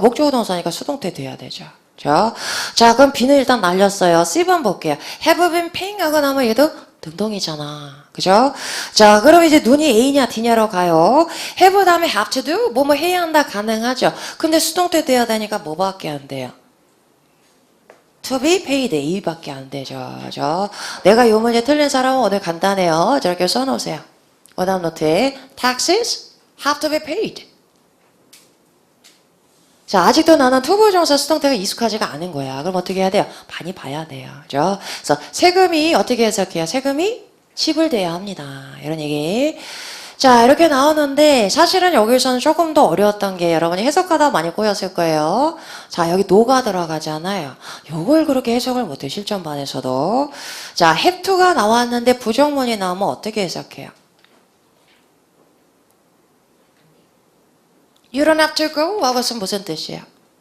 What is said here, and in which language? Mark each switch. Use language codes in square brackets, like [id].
[ko] 목적어 동사니까 수동태 돼야 되죠. 자, 그럼 B는 일단 날렸어요. C번 볼게요. [en] have been paying [ko] 하고 나면 얘도 등동이잖아. 그죠? 자, 그럼 이제 눈이 A냐 D냐로 가요. have 다음에 have to do 뭐뭐 해야 한다 가능하죠. 근데 수동태 돼야 되니까 뭐밖에 안 돼요? [en] to be paid [ko] A밖에 안 되죠. 그죠? 내가 요 문제 틀린 사람은 오늘 간단해요. 저렇게 써놓으세요. 원하는 노트에 [en] taxes have to be paid. [ko] 자, 아직도 나는 투부정사 수동태가 익숙하지가 않은 거야. 그럼 어떻게 해야 돼요? 많이 봐야 돼요. 그죠? 그래서 세금이 어떻게 해석해요? 세금이 지불돼야 합니다. 이런 얘기. 자, 이렇게 나오는데 사실은 여기서는 조금 더 어려웠던 게 여러분이 해석하다 많이 꼬였을 거예요. 자, 여기 노가 들어가잖아요. 요걸 그렇게 해석을 못해, 실전반에서도. 자, have to가 나왔는데 부정문이 나오면 어떻게 해석해요? [en] You don't have to go? [ko] 하고서 무슨 뜻이에요?